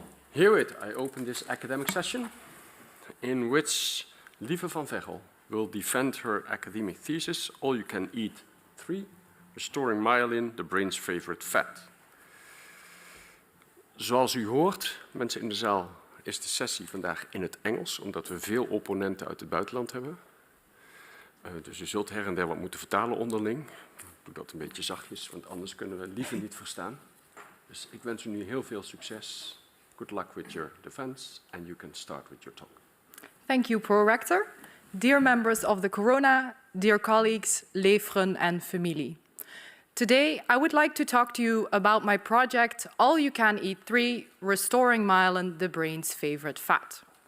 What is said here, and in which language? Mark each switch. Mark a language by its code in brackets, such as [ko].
[en] Herewith, I open this academic session in which Lieve van Veggel will defend her academic thesis, All You Can Eat 3, Restoring Myelin, the Brain's Favorite Fat. [nl] Zoals u hoort, mensen in de zaal, is de sessie vandaag in het Engels, omdat we veel opponenten uit het buitenland hebben. Dus u zult her en der wat moeten vertalen onderling. Ik doe dat een beetje zachtjes, want anders kunnen we Lieve niet verstaan. Dus ik wens u nu heel veel succes. [en] Good luck with your defense, and you can start with your talk. Thank you, Pro-Rector. Dear members of the Corona, dear colleagues, [nl] leveren [en] and [nl] familie. [en] Today, I would like to talk to you about my project, All You Can Eat 3, Restoring Myelin, the Brain's Favorite Fat.